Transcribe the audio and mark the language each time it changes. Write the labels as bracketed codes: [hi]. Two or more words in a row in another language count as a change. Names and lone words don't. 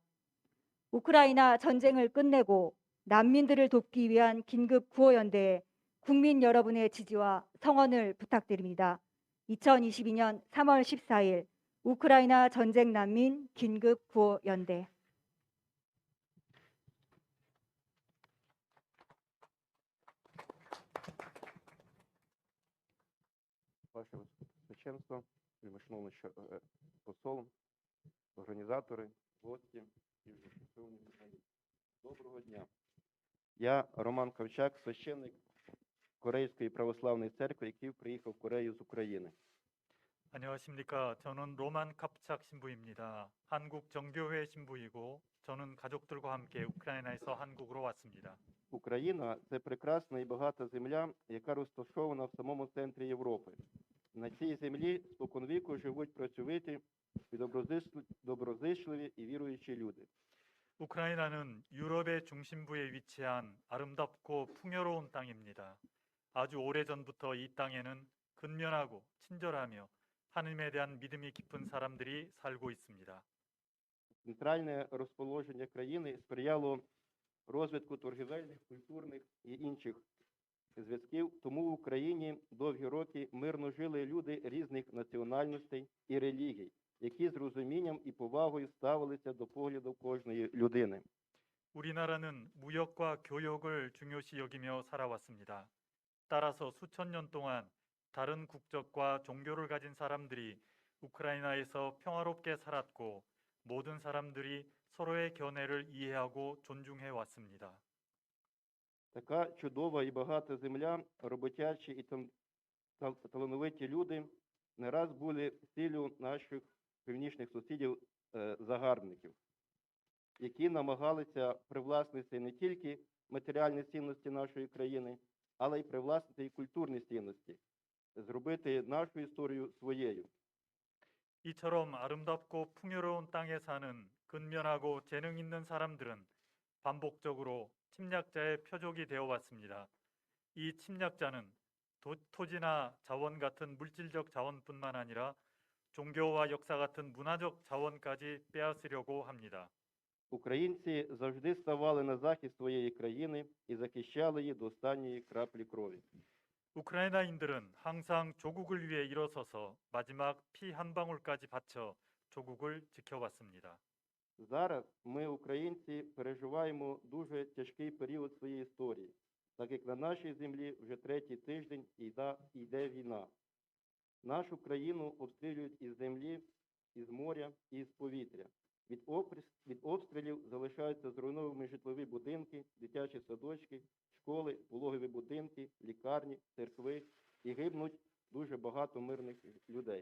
[ko] 우크라이나 전쟁을 끝내고 난민들을 돕기 위한 긴급 구호연대에 국민 여러분의 지지와 성원을 부탁드립니다. 2022년 3월 14일 우크라이나 전쟁 난민 긴급 구호연대. [uk] Ваше Священство, вельмишановний посол, організатори, гості і шановні журналісти. Доброго дня. Я Роман Ковчак, священник Корейської православної церкви, який приїхав в Корею з України. [ko] 안녕하십니까. 저는 로만 카프착 신부입니다. 한국 정교회 신부이고 저는 가족들과 함께 우크라이나에서 한국으로 왔습니다. [uk] Україна – це прекрасна і багата земля, яка розташована в самому центрі Європи. На цій землі споконвіку живуть працьовиті, доброзичливі і віруючі люди. [ko] 우크라이나는 유럽의 중심부에 위치한 아름답고 풍요로운 땅입니다. 아주 오래전부터 이 땅에는 근면하고 친절하며 하느님에 대한 믿음이 깊은 사람들이 살고 있습니다. [uk] Центральне розположення країни сприяло розвитку торгівельних, культурних і інших зв'язків, тому в Україні довгі роки мирно жили люди різних національностей і релігій, які з розумінням і повагою ставилися до погляду кожної людини. [ko] 우리나라는 무역과 교역을 중요시 여기며 살아왔습니다. 따라서 수천 년 동안 다른 국적과 종교를 가진 사람들이 우크라이나에서 평화롭게 살았고 모든 사람들이 서로의 견해를 이해하고 존중해 왔습니다. [uk] Така чудова і багата земля, роботячі і талановиті люди не раз були ціллю наших північних сусідів загарбників, які намагалися привласнити не тільки матеріальні цінності нашої країни, але й привласнити і культурні цінності, зробити нашу історію своєю. [ko] 이처럼 아름답고 풍요로운 땅에 사는 근면하고 재능 있는 사람들은 반복적으로 침략자의 표적이 되어 왔습니다. 이 침략자는 토지나 자원 같은 물질적 자원뿐만 아니라 종교와 역사 같은 문화적 자원까지 빼앗으려고 합니다. [uk] Українці завжди ставали на захист своєї країни і захищали її до останньої краплі крові. [ko] 우크라이나인들은 항상 조국을 위해 일어서서 마지막 피 한 방울까지 바쳐 조국을 지켜왔습니다. [uk] Зараз ми, українці, переживаємо дуже тяжкий період своєї історії, так як на нашій землі вже третій тиждень йде війна. Нашу країну обстрілюють із землі, із моря і з повітря. Від обстрілів залишаються зруйновані житлові будинки, дитячі садочки, школи, пологові будинки, лікарні, церкви і гибнуть дуже багато мирних людей.